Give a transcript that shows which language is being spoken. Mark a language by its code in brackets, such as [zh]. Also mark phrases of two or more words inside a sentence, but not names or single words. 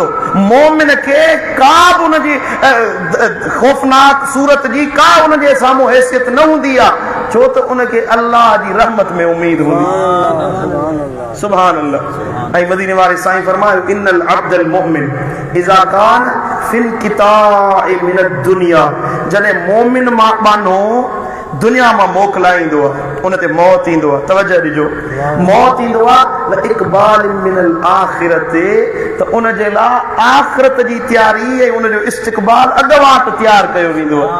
[sd] मोमिन खे का बि उनजी ख़ौफ़नाक सूरत जी का उनजे साम्हूं हैसियत न हूंदी आहे, छो त उनखे अल्लाह जी रहमत में उम्मीद हूंदी। [ar] سبحان الله. [sd] ऐं मदीने वारे साईं फरमायो [ar] إن العبد المؤمن إذا كان في انقطاع من الدنيا, [sd] जॾहिं मोमिन मानो दुनिया मां मोकिलाईंदो आहे, उन ते मौत ईंदो आहे, तवजह ॾिजो, मौत ईंदो आहे [ar] و إقبال من الآخرة, [sd] त उन जे लाइ आख़िरत जी तयारी ऐं उन जो इस्तक़बाल अॻुवाट तयारु कयो वेंदो आहे।